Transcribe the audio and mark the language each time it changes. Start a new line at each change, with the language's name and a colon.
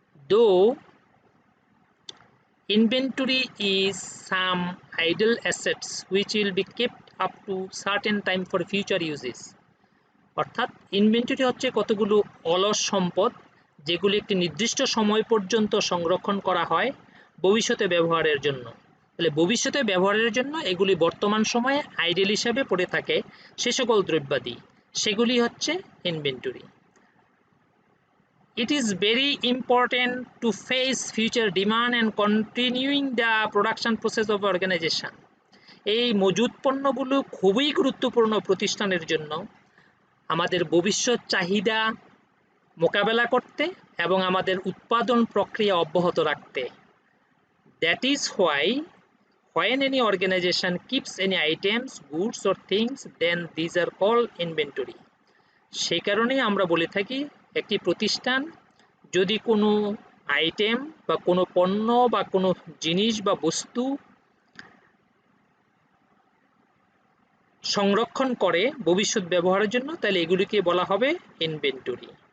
English: Though inventory is some idle assets which will be kept up to certain time for future uses,
Bangla: অর্থাৎ inventory হচ্ছে কতগুলো অলস সম্পদ যেগুলি একটি নির্দিষ্ট সময় পর্যন্ত সংরক্ষণ করা হয় ভবিষ্যতে ব্যবহারের জন্য। তাহলে ভবিষ্যতে ব্যবহারের জন্য এগুলি বর্তমান সময়ে আইডেল হিসাবে পড়ে থাকে সে সকল দ্রব্যাদি, সেগুলি হচ্ছে inventory.
English: It is very important to face future demand and continuing the production process of organization.
Bangla: এই মজুদ পণ্যগুলো খুবই গুরুত্বপূর্ণ প্রতিষ্ঠানের জন্য আমাদের ভবিষ্যৎ চাহিদা মোকাবেলা করতে এবং আমাদের উৎপাদন প্রক্রিয়া অব্যাহত রাখতে।
English: That is why when any organization keeps any items, goods or things, then these are called inventory.
Bangla: সেই কারণেই আমরা বলে থাকি একটি প্রতিষ্ঠান যদি কোনো আইটেম বা কোনো পণ্য বা কোনো জিনিস বা বস্তু সংরক্ষণ করে ভবিষ্যৎ ব্যবহারের জন্য, তাহলে এগুলিকে বলা হবে ইনভেন্টরি।